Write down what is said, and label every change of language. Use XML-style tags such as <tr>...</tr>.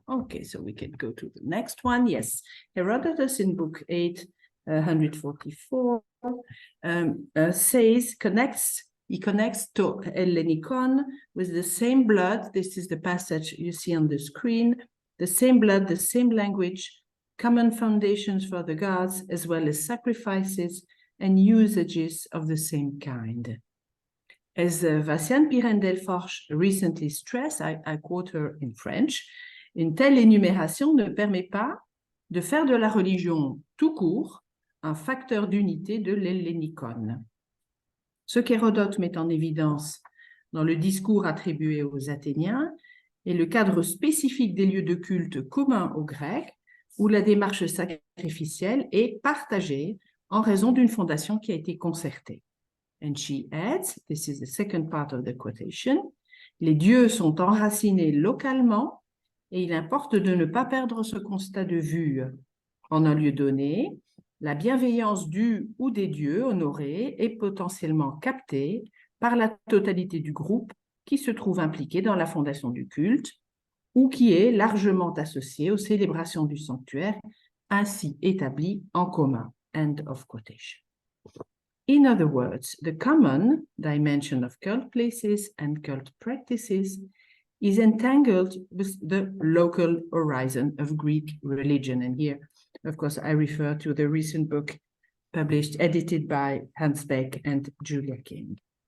<en>Okay, so we can go to the next one. Yes, Herodotus in book 8, 144, says, he connects to Hellenikon with the same blood. This is the passage you see on the screen. The same blood, the same language, common foundations for the gods, as well as sacrifices and usages of the same kind.</en> <fr>As Vinciane Pirène-Delforge recently stressed, I quote her in French, une telle énumération ne permet pas de faire de la religion tout court un facteur d'unité de l'hellénikon. Ce qu'Hérodote met en évidence dans le discours attribué aux Athéniens est le cadre spécifique des lieux de culte communs aux Grecs, où la démarche sacrificielle est partagée en raison d'une fondation qui a été concertée. And she adds, this is the second part of the quotation, les dieux sont enracinés localement et il importe de ne pas perdre ce constat de vue. En un lieu donné, la bienveillance du ou des dieux honorés est potentiellement captée par la totalité du groupe qui se trouve impliqué dans la fondation du culte ou qui est largement associé aux célébrations du sanctuaire ainsi établies en commun. End of quotation.</fr> <en>In other words, the common dimension of cult places and cult practices is entangled with the local horizon of Greek religion. And here, of course, I refer to the recent book published, edited by Hans Beck and Julia Kind.</en>